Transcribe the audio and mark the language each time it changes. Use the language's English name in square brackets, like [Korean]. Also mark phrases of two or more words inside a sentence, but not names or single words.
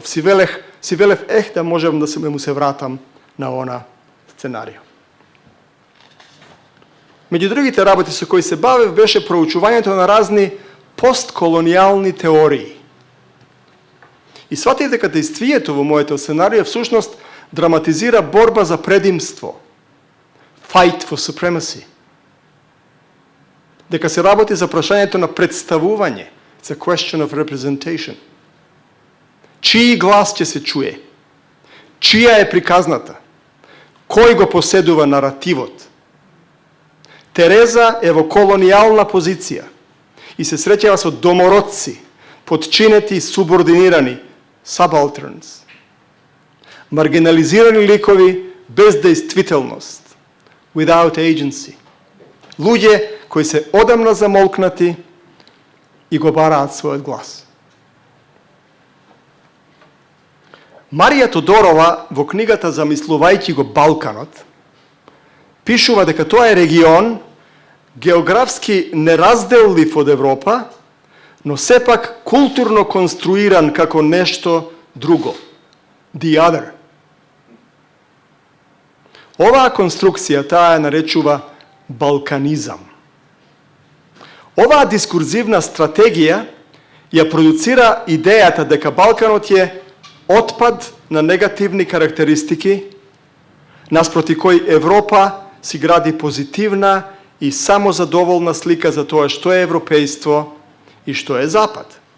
[Macedonian] Си велев, да можам да му се вратам на она сценарио. Меѓу другите работи со кои се бавев беше проучувањето на разни постколонијални теории. И сватив дека действието во моето сценарио всушност драматизира борба за предимство, [English] fight for supremacy. [Macedonian] Дека се работи за прашањето на представување, [English] it's a question of representation. [Macedonian] Чиј глас ќе се чуе? Чија е приказната? Кој го поседува наративот? Тереза е во колонијална позиција и се среќава со домородци, подчинети и субординирани, subalterns. Маргинализирани ликови без действителност, [English] without agency. [Macedonian] Луѓе кои се одамна замолкнати и го бараат својот глас. Марија Тодорова во книгата Замислувајќи го Балканот пишува дека тоа е регион географски неразделлив од Европа, но сепак културно конструиран како нешто друго. [English] The other. [Macedonian] Оваа конструкција таа ја наречува балканизам. Оваа дискурзивна стратегија ја продуцира идејата дека Балканот е отпад на негативни карактеристики, наспроти кој Европа си гради позитивна и самозадоволна слика за тоа што е европејство и што е Запад.